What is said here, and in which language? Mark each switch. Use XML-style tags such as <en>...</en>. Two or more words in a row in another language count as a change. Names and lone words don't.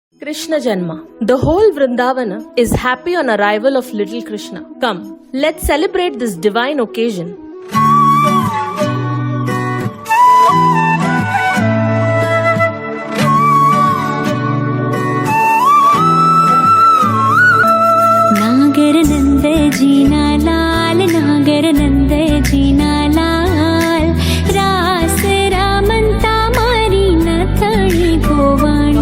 <en>Krishna Janma. The whole Vrindavana is happy on arrival of little Krishna. Come, let's celebrate this divine occasion.</en> <gu>નાગર નંદ જીના લાલ, નાગર નંદ જીના લાલ, રાસ રામંતા મારી નથણી ગોવાણી.</gu>